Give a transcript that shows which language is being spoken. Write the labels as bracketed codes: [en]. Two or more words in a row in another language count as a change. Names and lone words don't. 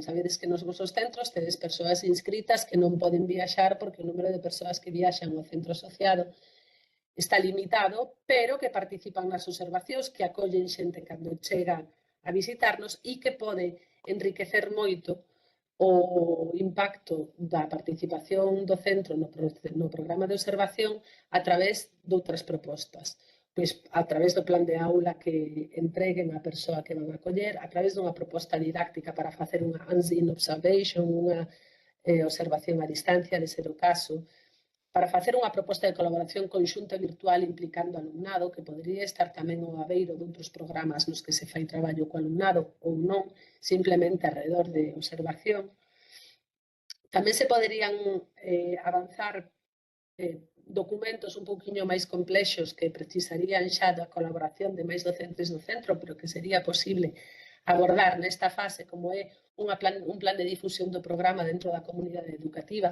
[gl] Sabedes que nos vosos centros tedes persoas inscritas que non poden viaxar porque o número de persoas que viaxan ao centro asociado está limitado, pero que participan nas observacións, que acollen xente cando chega a visitarnos e que pode enriquecer moito o impacto da participación do centro no programa de observación a través de outras propostas. Pois a través do plan de aula que entreguen a persoa que van a coller, a través dunha proposta didáctica para facer unha [en] hands-in observation, [gl] unha observación a distancia, de ser o caso, para facer unha proposta de colaboración conxunta virtual implicando alumnado, que podría estar tamén ao abeiro de outros programas nos que se fai traballo co alumnado ou non, simplemente alrededor de observación. Tamén se poderían avanzar documentos un pouquiño máis complexos que precisarían xa da colaboración de máis docentes no centro, pero que sería posible abordar nesta fase como é un plan de difusión do programa dentro da comunidade educativa.